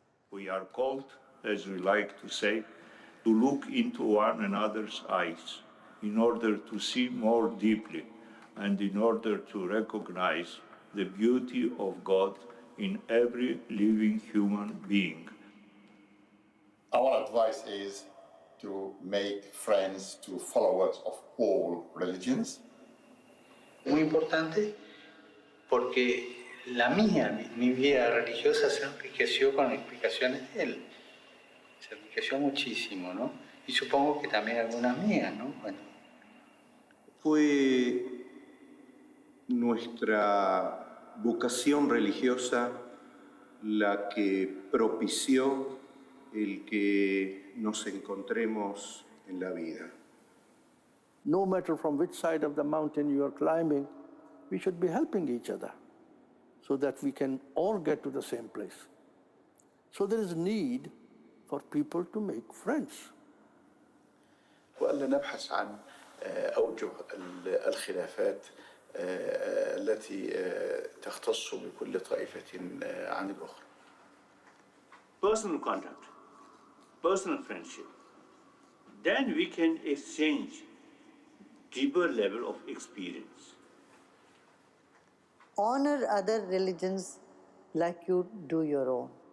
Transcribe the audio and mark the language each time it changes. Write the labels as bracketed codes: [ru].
[en] We are called, as we like to say, to look into one another's eyes in order to see more deeply and in order to recognize the beauty of God in every living human being. Our advice is to make friends to followers of all religions. [es] Muy importante porque la mía, mi vida religiosa se enriqueció con explicaciones de él. Se enriqueció muchísimo, ¿no? Y supongo que también algunas mías, ¿no? Bueno. Fue nuestra vocación religiosa la que propició el que nos encontremos en la vida. [en] No matter from which side of the mountain you are climbing, we should be helping each other so that we can all get to the same place. So there is need for people to make friends. [ar] وألا نبحث عن أوجه الخلافات التي تختص بكل طائفة عن الأخرى. [en] Personal contact, personal friendship. Then we can exchange deeper level of experience. Honor other religions like you do your own.